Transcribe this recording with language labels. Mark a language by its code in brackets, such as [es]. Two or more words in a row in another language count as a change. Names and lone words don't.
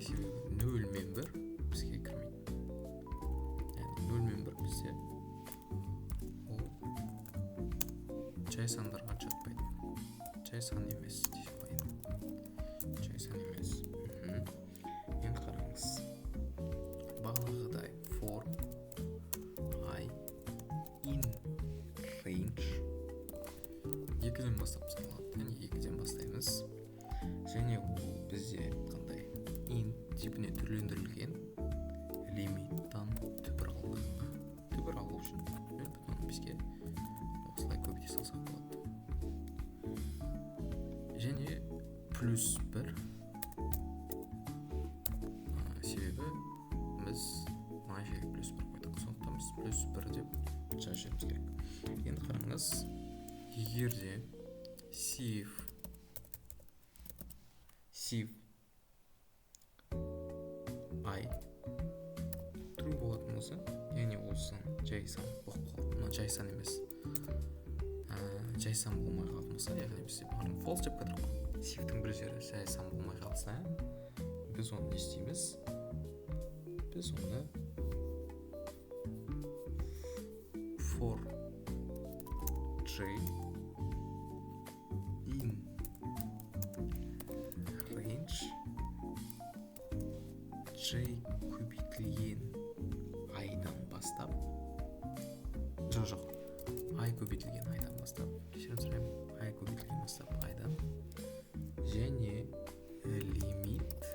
[kk] Себебі 0 мен 1 бізге кірмейді. Яғни 0 мен 1 бізде ол жай сандарға жатпайды. Жай сан емес дей салайын. Жай сан емес. Енді қараңыз. Бағанағыдай [en] for I in range [kk] 2-ден бастап салады. Яғни 2-ден бастаймыз. Және ол бізде айтқандай int типіне түрлендірілген лимиттан түбір алуға. Түбір алу үшін 0,5-ге осылай көбейте салсақ болады. Және плюс 1, себебі біз мына жерге плюс 1 қойдық. Сондықтан біз плюс 1 деп жазуымыз керек. Енді қараңыз, егер де [en] sieve I true [kk] болатын болса, яғни ол сан жай сан болып қалады. Мына жай сан емес. Жай сан болмай қалатын болса, яғни бізде барын false деп қойдық. Сивтің бір жері жай сан болмай қалса, біз оны не істейміз? Біз оны [en] for j in range j [kk] көбейтілген айдан бастап, жоқ, ай көбейтілген айдан бастап, кешірім сұраймын, ай көбейтілген бастап айдан, және лимит